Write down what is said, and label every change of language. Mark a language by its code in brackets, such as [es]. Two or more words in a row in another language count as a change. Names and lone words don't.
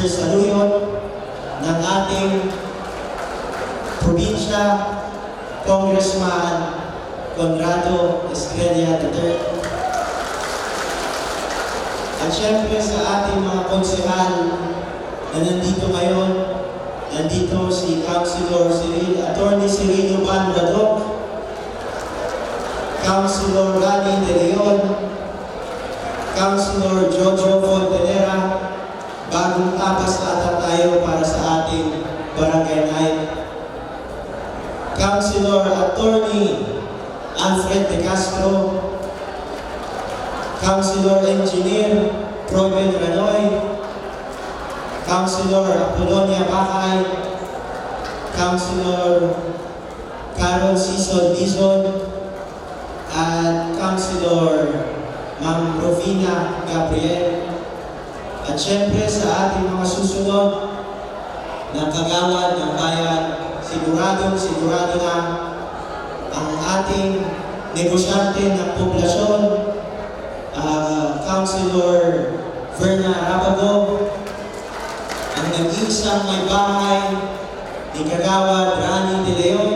[tl] Saluyot ng ating probinsya, Congressman Conrado Estrella III. At syempre sa ating mga konsehal na nandito ngayon, nandito si Councilor Attorney Cirilo Bandradok, Councilor Rani De Leon, Councilor Jojo Fontanera. Bagong tapas ata tayo para sa ating barangay night. Councilor Attorney Alfred De Castro, Councilor Engineer Robin Ranoy, Councilor Apolonia Bakay, Councilor Carol Sison Dizon, at Councilor Ma'am Rufina Gabriel. At syempre sa ating mga susunod na kagawad ng bayan, sigurado na ang ating negosyante ng poblasyon, Councilor Verna Rabago, ang nag-iisang may bahay ni Kagawad Rani De Leon.